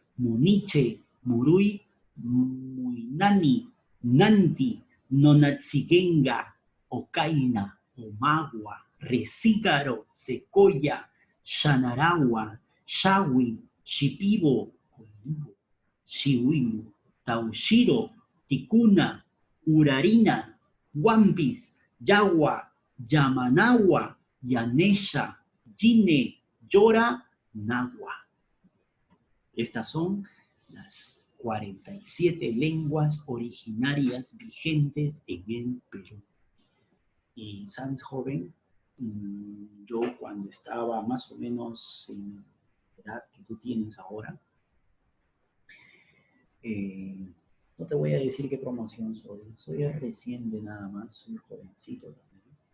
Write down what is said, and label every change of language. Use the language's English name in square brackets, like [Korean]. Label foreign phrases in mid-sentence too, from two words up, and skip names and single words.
[Spanish] muniche, murui, muinani, nanti, nonatziguenga, ocaina, omagua, recígaro, secoya, xanaragua, xawi, xipibo, colibo, xihuilu, taushiro, ticuna, urarina, Wampis, Yagua, Yamanagua, Yanesha, Yine, Yora, Nagua. Estas son las 47 lenguas originarias vigentes en el Perú. Y, ¿sabes, joven? Yo cuando estaba más o menos en la edad que tú tienes ahora, no te voy a decir qué promoción soy reciente nada más, soy jovencito también.